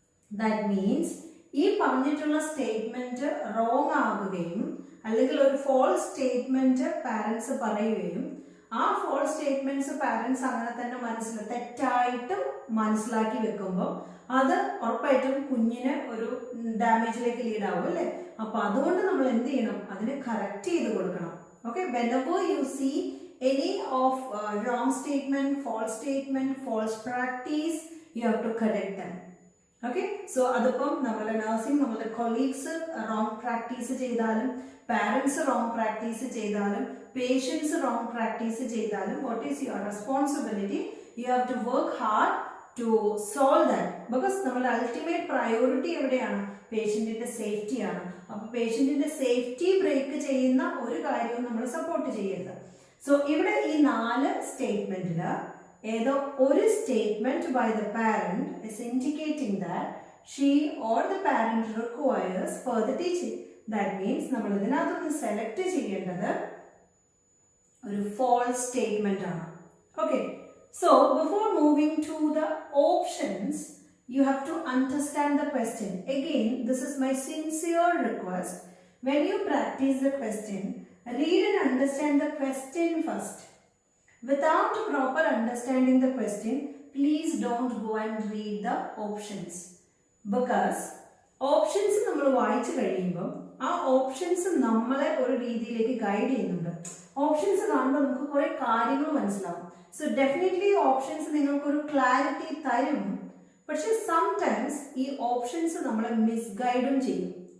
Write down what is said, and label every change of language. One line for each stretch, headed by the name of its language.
Malayalam: That means ഈ പറഞ്ഞിട്ടുള്ള statement wrong ആവുകയും അല്ലെങ്കിൽ ഒരു ഫോൾസ് സ്റ്റേറ്റ്മെന്റ് പാരന്റ്സ് പറയുകയും ആ ഫോൾസ് സ്റ്റേറ്റ്മെന്റ്സ് പാരന്റ്സ് അങ്ങനെ തന്നെ തെറ്റായിട്ട് മനസ്സിലാക്കി വെക്കുമ്പോൾ അത് ഉറപ്പായിട്ടും കുഞ്ഞിന് ഒരു ഡാമേജിലേക്ക് ലീഡ് ആവും അല്ലേ? അപ്പൊ അതുകൊണ്ട് നമ്മൾ എന്ത് ചെയ്യണം? അതിനെ കറക്റ്റ് ചെയ്ത് കൊടുക്കണം.
English: Okay, whenever you see any of wrong statement, false practice, you have to correct them.
Malayalam: Okay, so അതിപ്പം നമ്മളെ നഴ്സിംഗ് നമ്മളെ കൊളീഗ്സ് റോങ് പ്രാക്ടീസ് ചെയ്താലും പാരന്റ്സ് റോങ് പ്രാക്ടീസ് ചെയ്താലും പേഷ്യൻസ് റോങ് പ്രാക്ടീസ് ചെയ്താലും
English: What is your responsibility? You have to work hard to solve that. Because
Malayalam: നമ്മുടെ ultimate priority എവിടെയാണ്? പേഷ്യന്റിന്റെ സേഫ്റ്റിയാണ്. അപ്പൊ പേഷ്യന്റിന്റെ safety break ചെയ്യുന്ന ഒരു കാര്യവും നമ്മൾ സപ്പോർട്ട് ചെയ്യരുത്. സോ ഇവിടെ ഈ 4 സ്റ്റേറ്റ്മെന്റില് ഏതോ ഒരു statement
English: By the parent is indicating that she or the parent requires further teaching.
Malayalam: That means നമ്മൾ ഇതിനകത്തൊന്ന് സെലക്ട് ചെയ്യേണ്ടത് ഒരു false statement ആണ്.
English: Okay, so before moving to the options, you have to understand the question. Again, this is my sincere request. When you practice the question, read and understand the question first. Without proper understanding the question, please don't go and read the options. Because options
Malayalam: നമ്മൾ വായിച്ചു കഴിയുമ്പോൾ ആ options നമ്മളെ ഒരു രീതിയിലേക്ക് guide ചെയ്യുന്നുണ്ട്. Options കാണുമ്പോൾ നമുക്ക് കുറെ കാര്യങ്ങൾ മനസ്സിലാവും. സോ ഡെഫിനറ്റ്ലി ഓപ്ഷൻസ് നിങ്ങൾക്കൊരു ക്ലാരിറ്റി തരും. പക്ഷെ സംടൈംസ് ഈ ഓപ്ഷൻസ് നമ്മളെ മിസ്ഗൈഡും ചെയ്യും.